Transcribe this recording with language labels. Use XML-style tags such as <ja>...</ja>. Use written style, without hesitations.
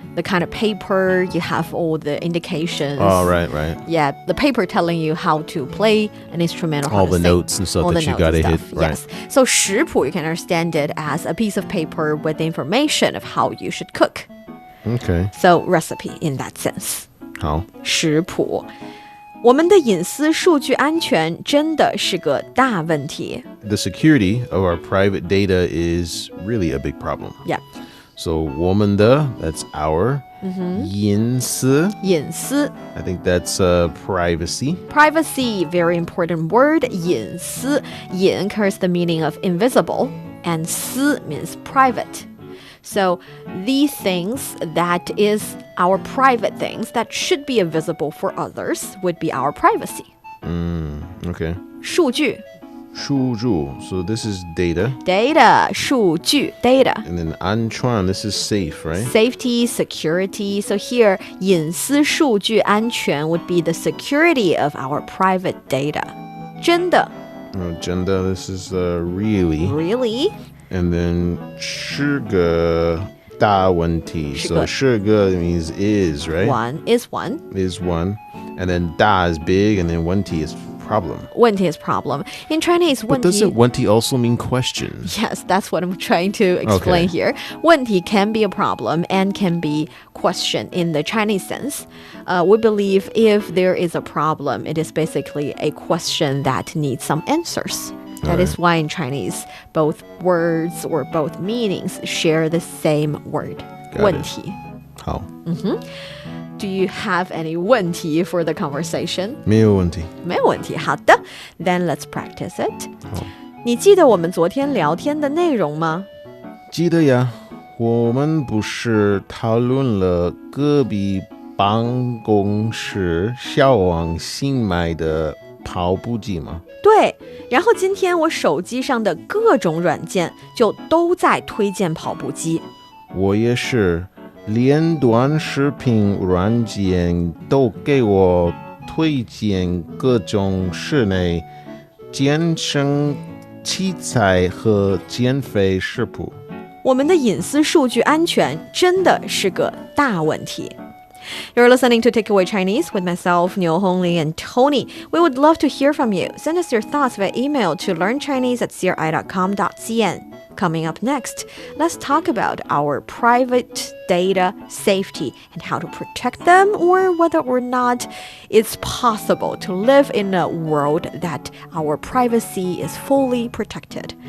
<en>The kind of paper, you have all the indications. Oh, right. Yeah, the paper telling you how to play an instrument or how all to the sing. notes and stuff that you got to hit. Right. Yes. So 食谱, you can understand it as a piece of paper with the information of how you should cook. Okay. So recipe in that sense.</en> <zh>好。食谱。我们的隐私数据安全真的是个大问题。</zh> <en>The security of our private data is really a big problem. Yeah. So 我们的, that's our.</en> <zh>隐私. 隐私.</zh> <en>I think that's privacy. Privacy, very important word.</en> <zh>隐私.</zh> <en>隐 carries the meaning of invisible, and 私 means private. So these things that is our private things that should be invisible for others would be our privacy. Okay.</en> <zh>数据.</zh> <en>数据.So this is data. Data. 数据.Data. And then 安全, this is safe, right? Safety, security. So here, 隐私数据安全 would be the security of our private data.</en> <zh>真的.</zh> <en>真的, this is really. Really? And then</en> <zh>是个大问题.</zh> <en>So 是个 means is, right? One is one. Is one. And then 大 is big, and then 问题 is problem. 问题 is problem. In Chinese, 问题... But doesn't 问题 also mean question? Yes, that's what I'm trying to explain here. 问题 can be a problem and can be question in the Chinese sense. We believe if there is a problem, it is basically a question that needs some answers. That is why in Chinese, both words or both meanings share the same word.</en> <zh>问题. 好.</zh> <en>Do you have any 问题 for the conversation?</en> <zh>没有问题. 没有问题.好的.</zh> <en>Then let's practice it.</en> <zh>你记得我们昨天聊天的内容吗？记得呀，我们不是讨论了隔壁办公室小王新买的跑步机吗？对，然后今天我手机上的各种软件就都在推荐跑步机。我也是，连短视频软件都给我推荐各种室内健身器材和减肥食谱。我们的隐私数据安全真的是个大问题。</zh> <en>You're listening to Takeaway Chinese with myself, Niuniu and Tony. We would love to hear from you. Send us your thoughts via email to learnchinese@cri.com.cn. Coming up next, let's talk about our private data safety and how to protect them, or whether or not it's possible to live in a world that our privacy is fully protected.</en>